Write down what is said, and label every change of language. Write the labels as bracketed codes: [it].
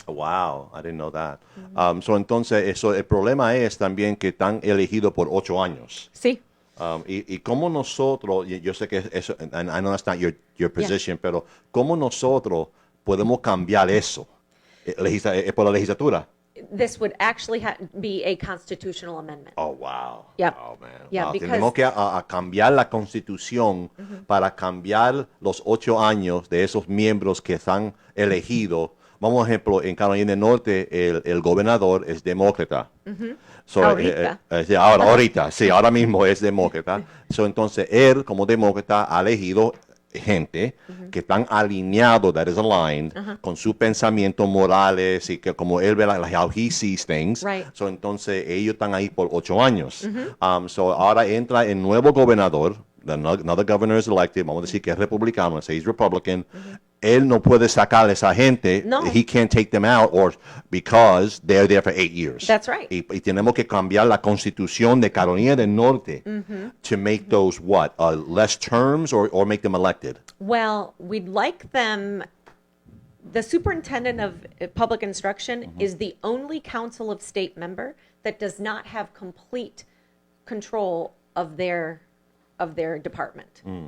[en] Wow, I didn't know that. [es] So entonces el problema es también que están elegidos por 8 años. Sí. Y cómo nosotros, yo sé que eso, [en] and I know that's not your position, [es] pero cómo nosotros podemos cambiar eso por la legislatura. [en] This would actually be a constitutional amendment. Oh, wow. Yep. Oh, man. Yeah, Wow. because- [es] Tenemos que cambiar la constitución para cambiar los 8 años de esos miembros que están elegidos. Vamos, por ejemplo, en Carolina del Norte, el gobernador es demócrata. [en] So, [es] Ahorita. Ahorita, sí, ahora mismo es demócrata. So, entonces, él, como demócrata, ha elegido gente que están alineados, [en] that is aligned, [es] con sus pensamientos morales y que como él ve, [en] how he sees things. Right. [es] So, entonces, ellos están ahí por 8 años. So, ahora entra el nuevo gobernador, [en] another governor is elected, [es] vamos a decir que es republicano, [en] he's Republican. [es] Él no puede sacar a esa gente. No. [en] He can't take them out because they're there for 8 years. That's right. [es] Y tenemos que cambiar la constitución de Carolina del Norte [en] to make those less terms or make them elected. Well, we'd like them. The superintendent of public instruction is the only council of state member that does not have complete control of their department.